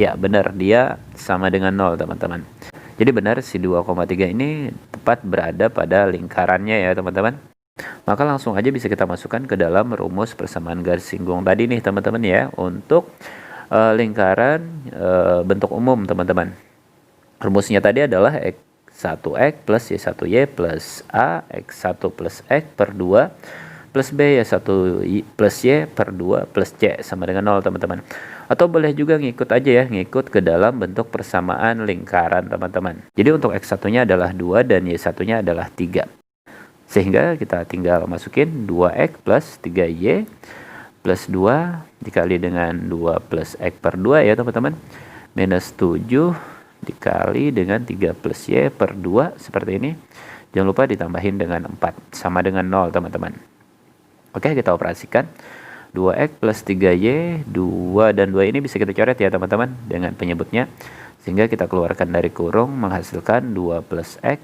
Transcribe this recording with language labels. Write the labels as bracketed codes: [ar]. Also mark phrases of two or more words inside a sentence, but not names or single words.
[id] Ya benar, dia sama dengan 0 teman-teman. Jadi benar si 2,3 ini tepat berada pada lingkarannya ya teman-teman. Maka langsung aja bisa kita masukkan ke dalam rumus persamaan garis singgung tadi nih teman-teman ya, untuk lingkaran bentuk umum teman-teman. Rumusnya tadi adalah x 1x plus Y1Y plus A X1 plus X per 2 plus B Y1 plus Y per 2 plus C sama dengan 0 teman-teman. Atau boleh juga ngikut aja ya, ngikut ke dalam bentuk persamaan lingkaran teman-teman. Jadi untuk X1-nya adalah 2 dan Y1-nya adalah 3. Sehingga kita tinggal masukin 2X plus 3Y plus 2 dikali dengan 2 plus X per 2 ya teman-teman. Minus 7 dikali dengan 3 plus Y per 2 seperti ini. Jangan lupa ditambahin dengan 4 sama dengan 0 teman-teman. Oke, kita operasikan. 2x plus 3y, 2 dan 2 ini bisa kita coret ya teman-teman dengan penyebutnya, sehingga kita keluarkan dari kurung menghasilkan 2 plus x.